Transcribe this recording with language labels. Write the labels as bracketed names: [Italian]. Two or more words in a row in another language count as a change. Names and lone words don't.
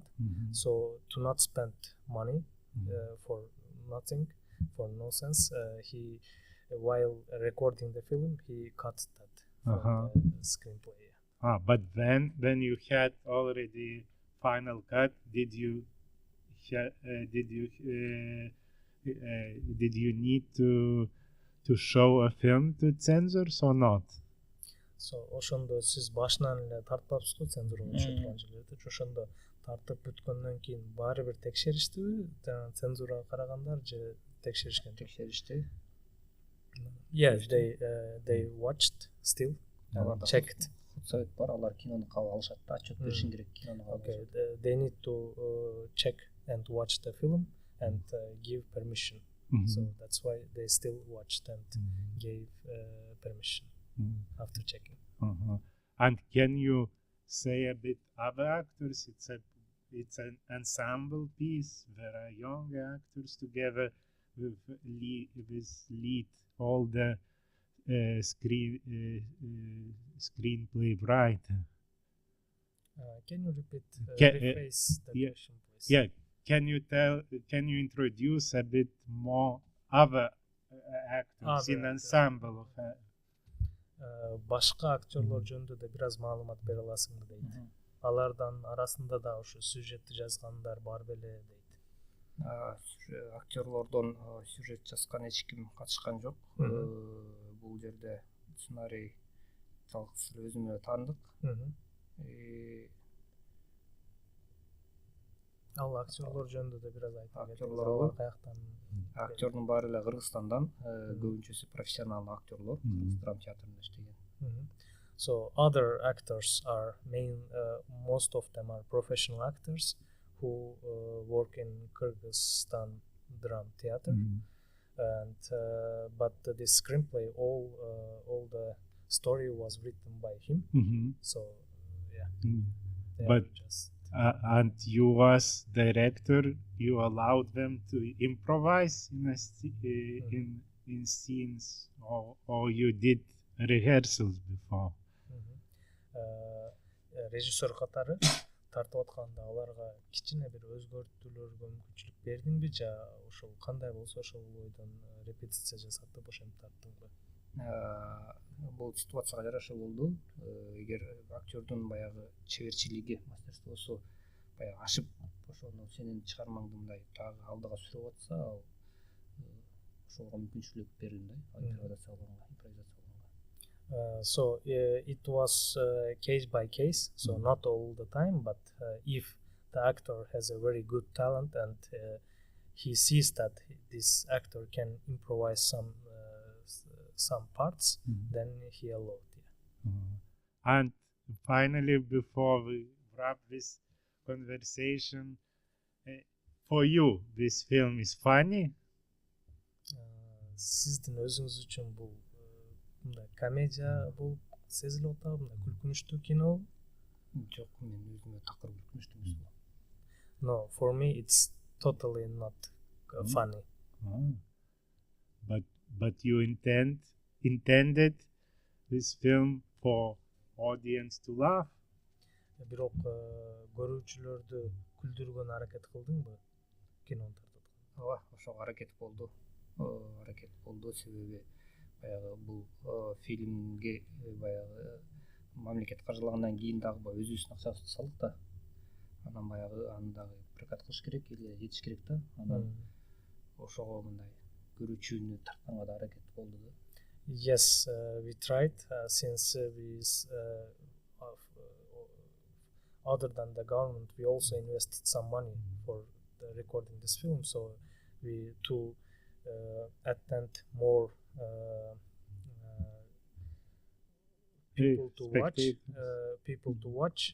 [English] So to not spend money for nothing, for no sense, he while recording the film he cut that from the screenplay. But then when you had already final cut, did you need to show a film to censors or not? [Kyrgyz] So ошондо сиз башынан эле тартпапсызбы цензурага чыккан жерлерди? Ошондо тартып бүткөндөн кийин баары бир текшериштиби? Цензурага карагандар же текшеришти? [English] Yes, they watched still, checked. [Kyrgyz] Совет бар, алар кинону кабыл алышат да, отчет беришин керек кинону кабыл. [English] Okay, they need to check and watch the film and give permission So that's why they still watched and gave permission after checking. And can you say a bit other actors? It's an ensemble piece. There are young actors together with lead all the screenplay writer. Can you repeat, rephrase the yeah, question, please? Yeah, can you introduce a bit more other actors in ensemble of [Kyrgyz] башка актерлор жөнүндө да бир аз маалымат бере аласыңбы дейт. Алардан арасында да ошо сюжетти жазгандар бар беле дейт. Актерлордон сюжет жазган эч ким катышкан жок. Бул жерде сценарий жалгыз өзүмө таандык. Ал актерлор жөнүндө да бир аз айтып Актерлор каяктан? Актердун баары эле Кыргызстандан, көбүнчөсү профессионалдуу актерлор, драма театрында иштеген. [English] So other actors are most of them are professional actors who work in Kyrgyzstan drama theater, and but the screenplay, all the story was written by him. So yeah, but and you as director, you allowed them to improvise in scenes, or you did rehearsals before. [Kyrgyz] Режиссер катары тартып атканда аларга кичине бир өзгөртүүлөргө мүмкүнчүлүк бердиңби же ошол кандай болсо ошол бойдон репетиция жасатып ошентип тарттыңбы? Бул ситуацияга жараша болду. Эгер актердун баягы чеберчилиги, мастерствосу баягы ашып, ошону сенин чыгармаңды мындай дагы алдыга сүрүп атса, ошого мүмкүнчүлүк берилди, импровизация кылганга. [English] So it was case by case, so not all the time, but if the actor has a very good talent and he sees that this actor can improvise some parts, then he allowed. And finally, before we wrap this conversation, for you, this film is funny? [Kyrgyz] Сиздин өзүңүз үчүн бул комедия болуп сезилип атабы, мындай күлкүнүчтүү кино? Жок, мен өзүмө такыр күлкүнүчтүү эмес. [English] No, for me it's totally not funny. But you intended this film for audience to laugh? [Kyrgyz] Бирок көрүүчүлөрдү күлдүргөнгө аракет кылдыңбы кинону тартып? Ооба, ошого аракет болду. Себеби баягы бул фильмге баягы мамлекет каржылагандан кийин дагы өзүбүздүн акчабызды салдык да. Анан баягы аны дагы прокат кылыш керек, элге жетиш керек да. Анан ошого мындай көрүүчүнү тартканга да аракет болду да. [English] Yes, we tried since we other than the government, we also invested some money for recording this film, so we to attend more people to watch.